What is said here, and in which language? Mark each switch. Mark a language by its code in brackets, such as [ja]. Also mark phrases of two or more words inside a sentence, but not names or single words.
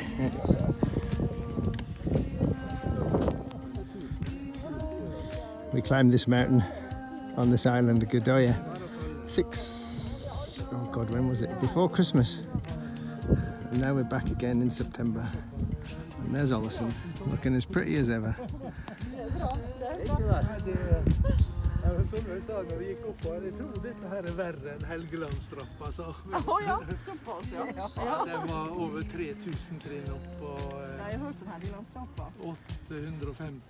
[en] We climbed this mountain on this island of Godoya. When was it? Before Christmas. And now we're back again in September. And there's Ollison, looking as pretty as ever. [no] Som sa når vi gikk opp her, jeg tror dette her verre enn Helgelandstrappa, så. Ja, såpass, ja. Ja, det var over 3000 trinn opp og Jeg har hørt om Helgelandstrappa. 850.